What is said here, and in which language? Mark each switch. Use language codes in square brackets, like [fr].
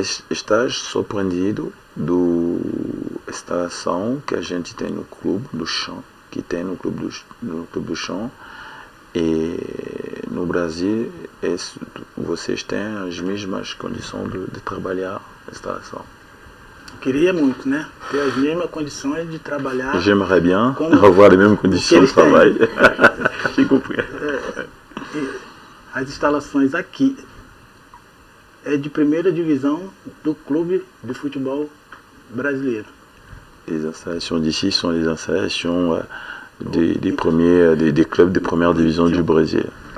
[pt] Estás surpreendido da instalação que a gente tem no clube do chão, que tem no clube do chão. E no Brasil, vocês têm as mesmas condições de trabalhar a instalação? Queria muito, né? Ter as mesmas condições de trabalhar. [fr] J'aimerais bien avoir les mêmes conditions de travail. J'ai compris. [pt] As instalações aqui é de primeira divisão do clube de futebol brasileiro. [fr] Les installations d'ici sont les installations des clubs de première division du Brésil.